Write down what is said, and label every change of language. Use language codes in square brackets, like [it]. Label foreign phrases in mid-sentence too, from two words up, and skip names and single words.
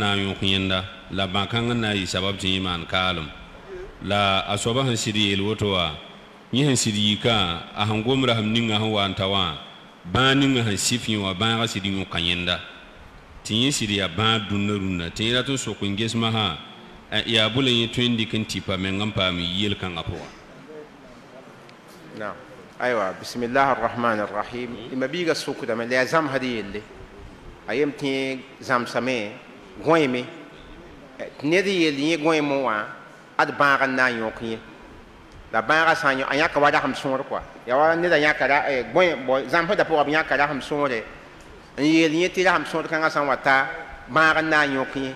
[mos] na n yõk yẽnda la bã-kãng n na n yɩ sabab tɩ yẽ maan kaalem la a soaba sẽn sɩd yeel woto wã yẽ sẽn sɩd yikã a sẽn gom rasem ninga sẽn wa n ta wã bãag ninga sẽn sɩf yẽ wã bãagã sɩd yõka yẽnda tɩ yẽ sɩd yaa bãag dũnna rũnnã tɩ yẽ rat n sok n gesmã yaa bʋla yẽ tõe n dɩk n tɩpa meng n paam yel-kãngã pʋgã naam aywa [ar] بسم الله الرحمن الرحيم [mos] ma biiga sʋkdame la yaa zãmsd yelle a yem tɩ zãmsame gõeme tɩ ned yell yẽ gõeme wã ad bãag n na n yõk yẽ la bãagã sã n a yãka wa rasem sõor koa ya wa neda yãka zãmsdã pʋgã b yãka rasem sõore n yeel yẽ tɩ rasem sõor kãngã sã n wa ta bãag n na n yõk yẽ